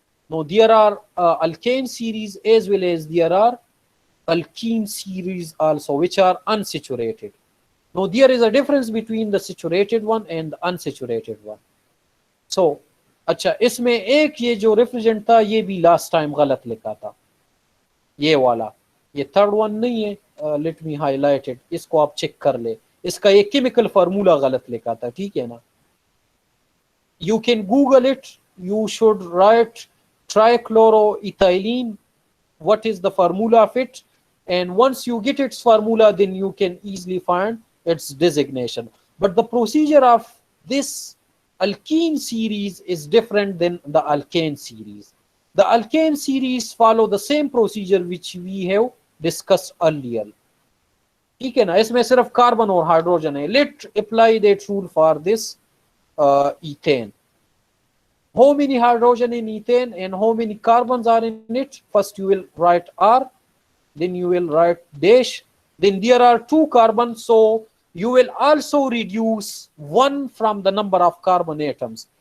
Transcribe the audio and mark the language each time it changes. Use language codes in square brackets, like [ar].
[en] No, there are alkane series as well as there are alkene series also, which are unsaturated. Now there is a difference between the saturated one and the unsaturated one. [hi] सो अच्छा, इसमें एक ये जो refrigerant था ये भी last time गलत लिखा था, ये वाला, ये थर्ड वन नहीं है, [en] let me highlighted, [hi] इसको आप चेक कर ले, इसका ये केमिकल फार्मूला गलत लिखा था, ठीक है ना। [en] You can Google it. You should write trichloroethylene. What is the formula of it? And once you get its formula, then you can easily find its designation. But the procedure of this alkene series is different than the alkane series. The alkane series follow the same procedure which we have discussed earlier. [hi] ठीक है ना, इसमें सिर्फ carbon और hydrogen है. [en] Let apply that rule for this ethane. How many hydrogen in ethane and how many carbons are in it? First you will write R, then you will write dash, then there are 2 carbons, so you will also reduce 1 from the number of carbon atoms.